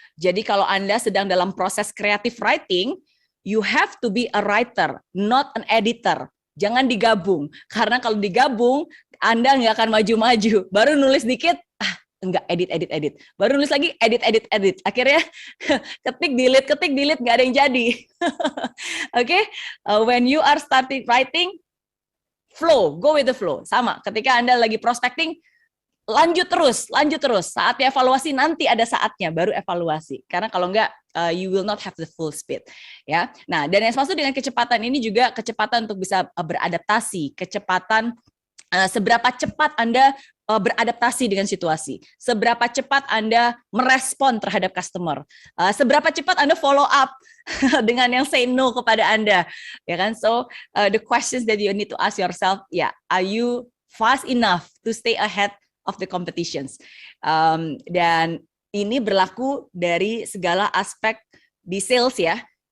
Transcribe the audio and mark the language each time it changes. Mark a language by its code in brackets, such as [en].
[id] Jadi kalau Anda sedang dalam proses [en] creative writing, you have to be a writer, not an editor. [id] Jangan digabung, karena kalau digabung Anda nggak akan maju-maju. Baru nulis dikit, enggak, edit. Baru nulis lagi, edit. Akhirnya ketik delete, nggak ada yang jadi. [en] Oke, when you are starting writing, flow, go with the flow. [id] Sama, ketika Anda lagi prospecting, lanjut terus. Saat evaluasi nanti ada saatnya baru evaluasi. Karena kalau enggak, [en] you will not have the full speed. [id] Ya. Nah, dan yang maksud dengan kecepatan ini juga kecepatan untuk bisa beradaptasi, kecepatan seberapa cepat Anda beradaptasi dengan situasi, seberapa cepat Anda merespon terhadap customer, seberapa cepat Anda follow up dengan yang say no kepada Anda, ya kan? [en] So the questions that you need to ask yourself, are you fast enough to stay ahead of the competitions? [id] Dan ini berlaku dari segala aspek di sales ya.